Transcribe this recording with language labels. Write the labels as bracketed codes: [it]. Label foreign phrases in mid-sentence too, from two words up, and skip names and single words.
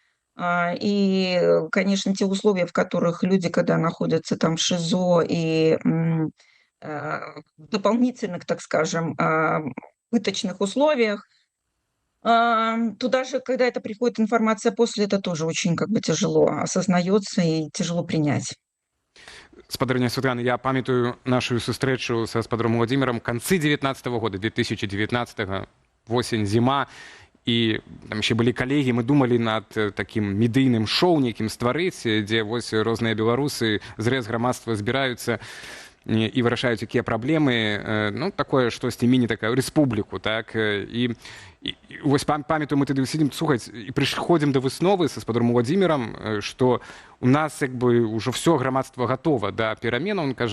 [ru] И, конечно, те условия, в которых люди, когда находятся там в ШИЗО и в дополнительных, так скажем, пыточных условиях, туда же, когда это приходит информация после, это тоже очень тяжело осознается и тяжело принять. [be] Спадарня Святлана, я памятаю нашу сустрэчу са спадаром Владимиром канцы 19-го года, 2019-го, восень, зима. І там ще былі калегі, мы думалі над такім медыйным шоу некім стварыць, дзе вось розныя беларусы з рэз грамадства збіраюцца і вырашаюць якія праблемы, такое штосьці міні такую рэспубліку, так, і вось памятаю, мы тады сидзім слухаць і прыходзім да высновы са спадаром Владимиром, што у нас ўжо все грамадства гатова да пераменаў.